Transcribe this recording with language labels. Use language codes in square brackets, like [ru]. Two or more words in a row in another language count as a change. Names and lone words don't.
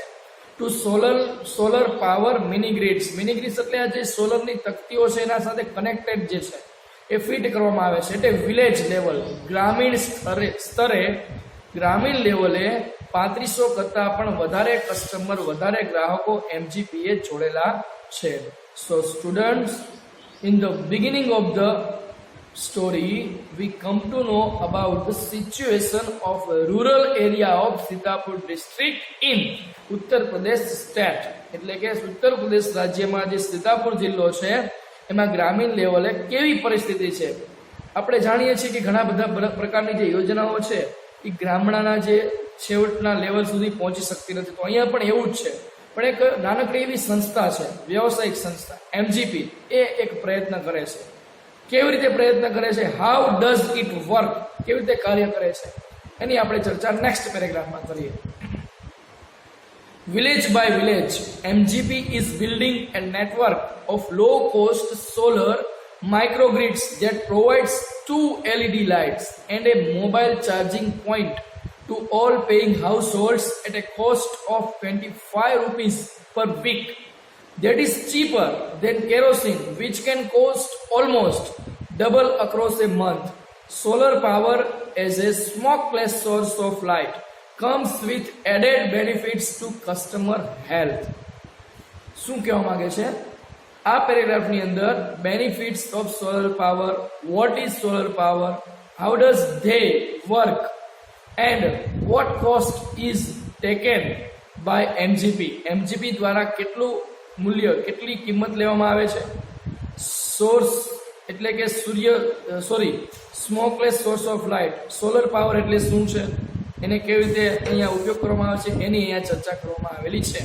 [en] two solar power mini grids, mini grids [gu] એટલે આ જે સોલરની તકતીઓ છે એના સાથે કનેક્ટેડ જે છે એ ફિટ કરવામાં આવે છે. એટલે [en] village level, [gu] ગ્રામીણ સ્તરે, ગ્રામીણ લેવલે 3500 કરતા પણ વધારે કસ્ટમર, વધારે ગ્રાહકો એમજીપીએ જોડેલા છે. [en] so students, in the beginning of the story we come to know about the situation of a rural area of Sitapur district in Uttar Pradesh state. [gu] એટલે કે ઉત્તર પ્રદેશ રાજ્યમાં જે સીતાપુર જિલ્લો છે એમાં ગ્રામીણ લેવલે કેવી પરિસ્થિતિ છે. આપણે જાણીએ છીએ કે ઘણા બધા પ્રકારની જે યોજનાઓ છે એ ગામડાના જે છેવટના લેવલ સુધી પહોંચી શકતી નથી. તો અહીંયા પણ એવું જ છે. પણ એક નાનકડી એવી સંસ્થા છે, વ્યવસાયિક સંસ્થા એમજીપી, એ એક પ્રયત્ન કરે છે. કેવી રીતે પ્રયત્ન કરે છે? [en] how does it work, [gu] કેવી રીતે કાર્ય કરે છે એની આપણે ચર્ચા [en] next paragraphમાં [gu] કરીએ. [en] Village by village, MGP is building a network of low-cost solar microgrids that provides 2 LED lights and a mobile charging point to all paying households at a cost of 25 rupees per week. That is cheaper than kerosene, which can cost almost double across a month. Solar power as a smokeless source of light comes with added benefits to customer health. [gu] શું કહેવા માંગે છે આ પેરેગ્રાફની અંદર? [en] benefits of solar power, what is solar power, how does they work, and what cost is taken by MGP. [gu] MGP દ્વારા કેટલું મૂલ્ય, કેટલી કિંમત લેવામાં આવે છે. સોર્સ એટલે કે [en] smokeless source of light, solar power [gu] એટલે શું છે, એને કેવી રીતે અહીંયા ઉપયોગ કરવામાં આવે છે એની અહીંયા ચર્ચા કરવામાં આવેલી છે.